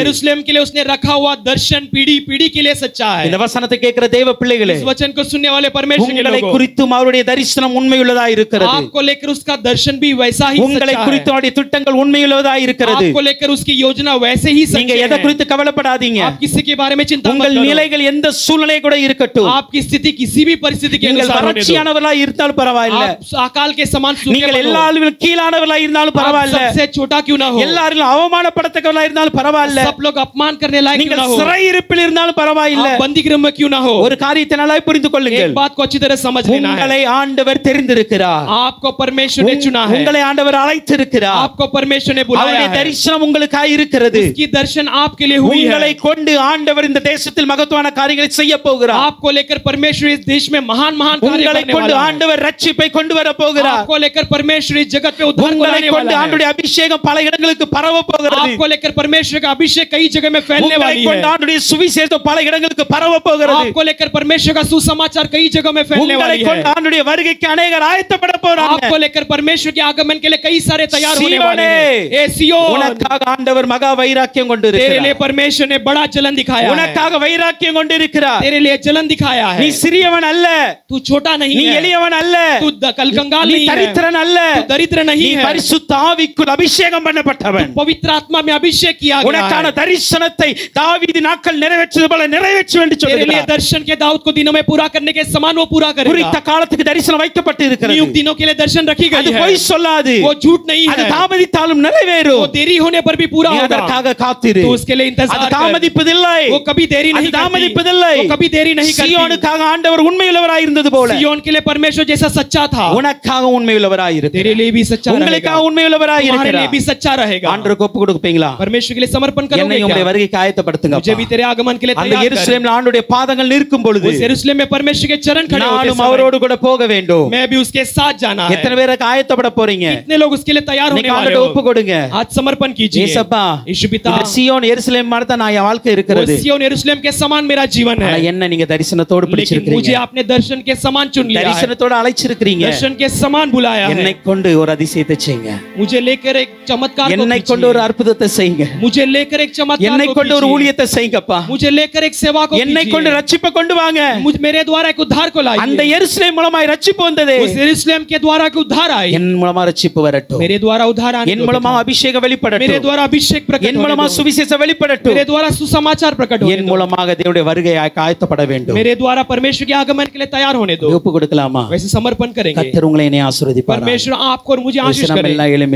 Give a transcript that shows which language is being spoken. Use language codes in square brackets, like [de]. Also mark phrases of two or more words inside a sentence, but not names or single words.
[hi] यरूशलेम के लिए उसने रखा हुआ दर्शन पीढ़ी के लिए सच्चा है. [ta] இந்த வசனத்தை கேட்கிற தேவ பிள்ளைகளே, [hi] इस वचन को सुनने वाले परमेश्वर के [ta] உங்களை [hi] लोगों, [ta] குறித்தும் அவருடைய தரிசனம் உண்மையுள்ளதாக இருக்கிறது. [hi] आपको लेकर उसका दर्शन भी वैसा ही [ta] உங்களை [hi] सच्चा [ta] குறித்து [hi] है. [ta] அவருடைய திட்டங்கள் உண்மையுள்ளதாக இருக்கிறது. [hi] आपको लेकर उसकी योजना वैसे ही [ta] நீங்க [hi] सच्चे [ta] எதை [hi] हैं. [ta] குறித்து கவலைப்படாதீங்க. [hi] आप किसी के बारे में चिंता मत [ta] உங்கள் [hi] करो. [ta] நிலைகள் எந்த சூழ்நிலை கூட இருக்கட்டும், [hi] आपकी स्थिति किसी भी परिस्थिति के [ta] நீங்கள் [hi] अनुसार होने दो. [ta] வறட்சியானவர்களாக இருந்தாலும் பரவாயில்ல, [hi] आप अकाल के समान सूखे [ta] நீங்கள் [hi] मत हो. [ta] எல்லாரும் கீழானவர்களாக இருந்தாலும் [hi] आप [ta] பரவாயில்ல, [hi] सबसे छोटा क्यों ना हो, [ta] எல்லாரும் அவமானப்படத்தக்கவர்களாக இருந்தாலும் பரவாயில்ல, [hi] सब लोग अपमान करने लायक क्यों [ta] நீங்கள் [hi] ना हो, [ta] சிறை இருப்பில் இருந்தாலும் பரவாயில்ல, [hi] आप बंदी गृह में क्यों ना हो. [ta] ஒரு காரியத்தை நல்லா புரிந்து கொள்ளுங்கள். [hi] एक बात को अच्छी तरह समझ लेना है. [ta] உங்களை ஆண்டவர் தெரிந்திருக்கிறார். [hi] आपको परमेश्वर ने चुना है. [ta] உங்களை ஆண்டவர் அழைத்திருக்கிறார். [hi] आपको परमेश्वर ने बुलाया [ta] அவருடைய [hi] है. [ta] தரிசனம் உங்களுக்காக இருக்கிறது. [hi] उसकी दर्शन आपके लिए हुई [ta] உங்களை [hi] है. [ta] கொண்டு ஆண்டவர் இந்த தேசத்தில் மகத்துவமான காரியங்களை செய்ய போகிறார். [hi] आपको लेकर परमेश्वर इस देश में महान कार्य [ta] உங்களை [hi] करने [ta] கொண்டு [hi] वाला है. [ta] ஆண்டவர் ரட்சிப்பை கொண்டு வர போகிறார். [hi] आपको लेकर परमेश्वर इस जगत पे उद्धार को [ta] உங்களை [hi] लाने [ta] கொண்டு [hi] वाला है. [ta] ஆண்டவருடைய அபிஷேகம் பல இடங்களுக்கு பரவ போகிறது. [hi] आपको लेकर परमेश्वर का अभिषेक कई जगह में फैलने [ta] உங்களை [hi] वाली [ta] கொண்டு [hi] है. [ta] ஆண்டவருடைய சுவிசேஷம் பல இடங்களுக்கு பரவ போகிறது. [hi] आपको लेकर परमेश्वर का सुसमाचार कई जगह में फैलने [ta] உங்களை [hi] वाली [ta] கொண்டு [hi] है. [ta] ஆண்டவருடைய வருகைக்கு अनेகர் ஆயத்தப்பட போறாங்க. [hi] आपको लेकर परमेश्वर के आगमन के लिए कई सारे तैयार होने वाले सियोने, हैं. ए सियोन, [ta] உனக்காக ஆண்டவர் மகா வைராக்கியம் கொண்டு [hi] तेरे लिए [ta] இருக்கிறார். [hi] परमेश्वर ने बड़ा जलन दिखाया है. [ta] உனக்காக வைராக்கியம் கொண்டு இருக்கிறார். [hi] तेरे लिए जलन दिखाया है. [ta] நீ சிறியவன் அல்ல, [hi] तू छोटा नहीं [ta] நீ [hi] है. [ta] எளியவன் அல்ல, [hi] तू कंगाल [ta] நீ [hi] नहीं है. [ta] தரித்திரன் அல்ல, [hi] तू दरिद्र [ta] நீ [hi] नहीं है. [ta] பரிசுத்த ஆவிக்குள் அபிஷேகம் பண்ணப்பட்டவன். [hi] पवित्र आत्मा में अभिषेक किया गया [ta] உனக்கான [hi] है. [ta] தரிசனத்தை தாவீது நாட்கள் நிறைவேற்றியது போல நிறைவேற்று என்று [hi] तेरे लिए [ta] சொல்கிறார். [hi] दर्शन के दाऊद को दिनों में पूरा करने के समान वो पूरा [ta] குறித்த [hi] करेगा. [ta] காலத்துக்கு தரிசனம் வைக்கப்பட்டு இருக்கிறது. [hi] नियुक्त दिनों के लिए दर्शन रखी [ta] அது [hi] गई है. [ta] பொய் சொல்லாது, [hi] वो झूठ नहीं [ta] அது [hi] है. [ta] தாமதித்தாலும் நிறைவேறும். [hi] वो देरी होने पर भी पूरा [ta] நீ [hi] होगा. [ta] அதற்காக காத்திரு. [hi] तू उसके लिए [ta] அது [hi] इंतजार कर. [ta] தாமதிப்பதில்லை, [hi] वो कभी देरी [ta] அது [hi] नहीं करती. [ta] தாமதிப்பதில்லை. [hi] वो कभी देरी नहीं करती. [ta] சியோனுக்காக ஆண்டவர் உண்மையுள்ளவராய் இருந்தது போல [hi] सिय्योन के लिए परमेश्वर जैसा सच्चा था, [ta] உனக்காக உண்மையுள்ளவராய் [hi] तेरे [ta] இருக்கிறார். [hi] लिए भी सच्चा रहेगा. [ta] உங்களுக்காக உண்மையுள்ளவராய் [hi] तुम्हारे लिए भी [ta] இருக்கிறார். [hi] सच्चा रहेगा. [ta] ஆண்டவருக்கு ஒப்பு கொடுப்பீங்களா? [hi] परमेश्वर के लिए समर्पण करोगे [ta] என்னை உம்முடைய [hi] क्या? [ta] வருகைக்கு ஆயத்தப்படுத்துங்க. [hi] मुझे भी तेरे आगमन के लिए [ta] அந்த [hi] तैयार कर. [ta] எருசலேமில் ஆண்டவருடைய பாதங்கள் நிற்கும் பொழுது [hi] उस यरूशलेम में परमेश्वर के चरण खड़े होते [ta] நானும் [hi] समय [ta] அவரோடு கூட போக வேண்டும். [hi] मैं भी उसके साथ जाना है. [ta] எத்தனை பேருக்கு ஆயத்தப்பட போறீங்க? [hi] कितने लोग उसके लिए तैयार होने [ta] இன்னைக்கு [hi] वाले [ta] ஆண்டவருக்கு [hi] हो? [ta] ஒப்பு கொடுங்க. [hi] आज समर्पण कीजिए. [ta] ஏசப்பா, [hi] यीशु पिता, [ta] இந்த சியோன் எருசலேம் மாதிரி தான் என் வாழ்க்கை இருக்கிறது. [hi] वो सिय्योन यरूशलेम के समान मेरा जीवन [ta] ஆனா [hi] है, [ta] என்ன நீங்க தரிசனத்தோடு [hi] लेकिन मुझे [ta] பிடிச்சிருக்கீங்க, [hi] आपने दर्शन के समान चुन लिया है. [ta] தரிசனத்தோடு அழைச்சிருக்கீங்க. [hi] दर्शन के समान बुलाया है. [ta] என்னை கொண்டு ஒரு அதிசயத்தை செய்யுங்க. [hi] मुझे लेकर एक चमत्कार को [ta] என்னை கொண்டு ஒரு [hi] कीजिए. [ta] அற்புதத்தை செய்யுங்க. [hi] मुझे लेकर एक चमत्कार [ta] என்னை [hi] को [ta] கொண்டு ஒரு [hi] कीजिए. [ta] ஊழியத்தை செய்யுங்கப்பா. [hi] मुझे लेकर एक सेवा को [ta] என்னை கொண்டு [hi] कीजिए. [ta] ரட்சிப்பை கொண்டு வாங்க. [hi] मेरे द्वारा एक उद्धार को [ta] அந்த [hi] लाइए. [ta] எருசலேம் மூலமாய் ரட்சிப்பு வந்தது [hi] उस यरूशलेम के द्वारा की उद्धार आई [ta] என் மூலமா ரட்சிப்பு வரட்டும் [hi] मेरे द्वारा उद्धार आने [ta] என் [hi] दो [ta] மூலமா [hi] पिता। [ta] அபிஷேகம் [hi] मेरे [ta] வெளிப்படட்டும் [hi] द्वारा अभिषेक प्रकट [ta] என் [hi] होने [ta] மூலமா [hi] दो। [ta] சுவிசேஷம் வெளிப்படட்டும் [hi] मेरे द्वारा सुसमाचार प्रकट होने [ta] என் [hi] दो। [ta] மூலமாக தேவனுடைய வருகை ஆயத்தப்பட வேண்டும் [hi] मेरे द्वारा परमेश्वर के आगमन के लिए तैयार होने दो। [ta] ஒப்பு கொடுக்கலாமா [hi] वैसे समर्पण करेंगे। [ta] கர்த்தர் உங்களை என்னை ஆசீர்வதிப்பார் [hi] परमेश्वर आपको और मुझे आशीष [ta] நம்ம [hi] करे। [ta] எல்லாம் எழும்பி